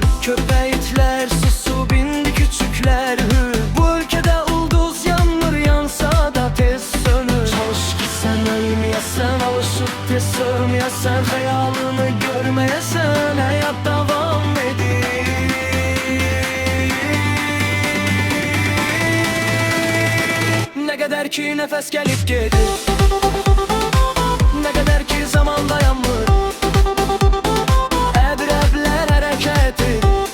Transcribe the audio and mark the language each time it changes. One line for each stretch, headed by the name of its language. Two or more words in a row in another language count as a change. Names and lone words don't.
Azerbaijani: Köpək itlər susub, indi küçüklər hür. Bu ölkədə ulduz yanmır, yansa da tez sönür. Çalış ki sən ölməyəsən, alışıb tez sövməyəsən. Xəyalını görməyəsən, həyat davam edir.
Turkish: Ne kadar ki nefes gelip gelir, ne kadar ki
Azerbaijani: zaman dayanmır, əqrəblər hərəkət edir.